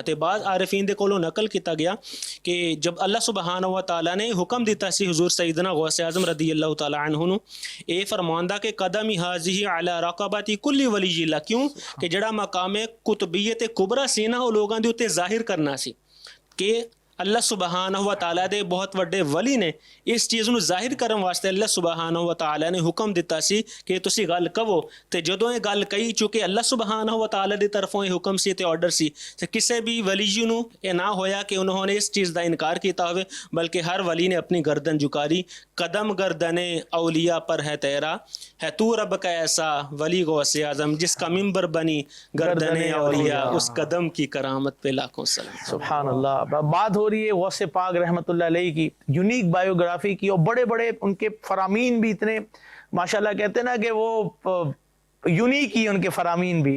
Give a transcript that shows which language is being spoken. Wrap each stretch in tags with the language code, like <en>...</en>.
<pa>تے بعض عارفین دے کولوں نقل کیتا گیا کہ جب اللہ سبحانہ و تعالی نے حکم دتا سی حضور سیدنا غوث اعظم رضی اللہ تعالی عنہ نو اے فرماندا کہ</pa> <ar>قدمی حاضی علی رقبتی کلی ولی اللہ.</ar> <pa>کیوں کہ جڑا مقام قطبیت کبریٰ سی نا، وہ لوگاں دے تے ظاہر کرنا سی کہ اللہ سبحانہ و تعالیٰ دے بہت وڈے ولی نے. اس چیز نو ظاہر کرن واسطے اللہ سبحانہ و تعالیٰ نے حکم دیتا سی کہ تسی گل کہو. تے جدوں یہ گل کہی، چونکہ اللہ سبحانہ و تعالیٰ دی طرفوں یہ حکم سی تے آرڈر سی، تے کسے بھی ولی نو یہ نہ ہویا کہ انہوں نے اس چیز دا انکار کیتا ہوئے، بلکہ ہر ولی نے اپنی گردن جھکاری.</pa> <ur>قدم گردن اولیاء پر ہے تیرا، ہے تو رب کا ایسا ولی غوث اعظم جس کا ممبر بنی گردن اولیاء، اس قدم کی کرامت پہ لاکھوں سلام. سبحان اللہ. بات ہو رہی ہے غوث پاک رحمۃ اللہ علیہ کی یونیک بایوگرافی کی، اور بڑے بڑے ان کے فرامین بھی اتنے ماشاءاللہ کہتے ہیں نا کہ وہ یونیک ہی ان کے فرامین بھی.</ur>